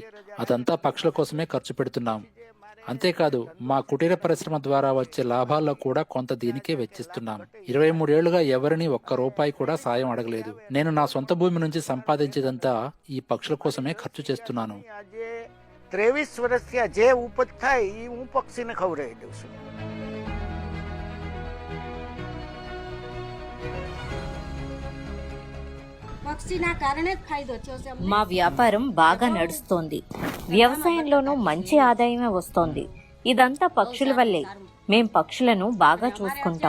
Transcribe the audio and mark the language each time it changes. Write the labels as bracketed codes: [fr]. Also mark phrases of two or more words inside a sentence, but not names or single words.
[te] అదంతా పక్షుల కోసమే ఖర్చు పెడుతున్నాం. అంతేకాదు మా కుటీర పరిశ్రమ ద్వారా వచ్చే లాభాల్లో కూడా కొంత దీనికే వెచ్చిస్తున్నాం. 23 ఏళ్లుగా ఎవరిని ఒక్క రూపాయి కూడా సాయం అడగలేదు. నేను నా సొంత భూమి నుంచి సంపాదించేదంతా ఈ పక్షుల కోసమే ఖర్చు చేస్తున్నాను. [gu] 23 વર્ષથી જે ઉપજ થાય એ હું પક્ષીને ખવડાવી દઉં છું. [te] మా వ్యాపారం బాగా నడుస్తోంది. వ్యవసాయంలోనూ మంచి ఆదాయమే వస్తోంది. ఇదంతా పక్షుల వల్లే. మేం పక్షులను బాగా చూసుకుంటాం.